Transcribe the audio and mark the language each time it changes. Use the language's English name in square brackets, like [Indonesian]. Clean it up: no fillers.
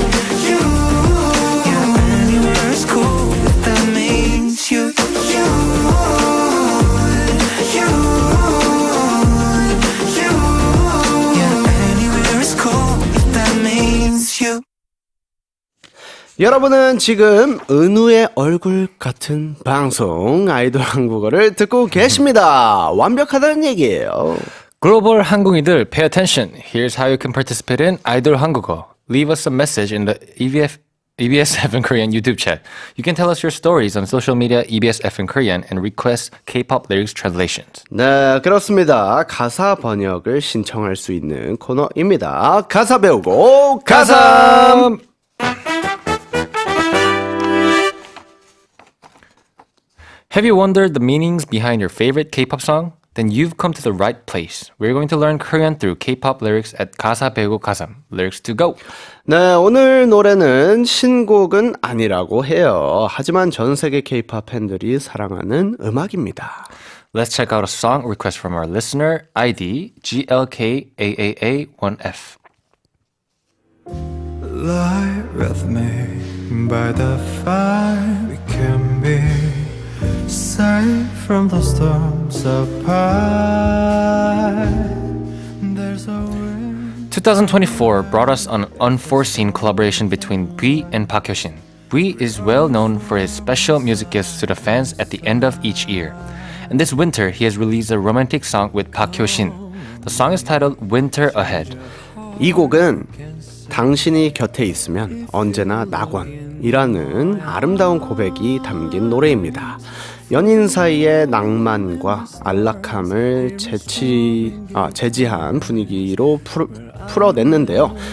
[English] Yeah, anywhere is cool if that means you. Yeah, anywhere is cool if that means you. [Korean] 여러분은 지금 은우의 얼굴 같은 방송 아이돌 한국어를 듣고 계십니다. 완벽하다는 얘기예요. 글로벌 한국인들, [English] pay attention. Here's how you can participate in 아이돌 한국어. Leave us a message in the EBS7 Korean YouTube chat. You can tell us your stories on social media EBSFN Korean and request K-pop lyrics translations. [Korean] 네, 그렇습니다. 가사 번역을 신청할 수 있는 코너입니다. 가사 배우고 가삼! [English] Have you wondered the meanings behind your favorite K-pop song? Then you've come to the right place. We're going to learn Korean through K-pop lyrics at 가사 배우고 가삼. Lyrics to go. [Korean] 네, 오늘 노래는 신곡은 아니라고 해요. 하지만 전 세계 K-pop 팬들이 사랑하는 음악입니다. [English] Let's check out a song request from our listener, ID GLKAAA1F. Lie with me by the fire. We can be safe from the storms apart. There's a wind. 2024 brought us an unforeseen collaboration between Bui and Park Hyo-shin. Bui is well known for his special music gifts to the fans at the end of each year. And this winter, he has released a romantic song with Park Hyo-shin. The song is titled Winter Ahead. [Korean] 이 곡은 당신이 곁에 있으면 언제나 낙원이라는 아름다운 고백이 담긴 노래입니다. 연인 사이의 낭만과 안락함을 제지한 분위기로 풀어냈는데요.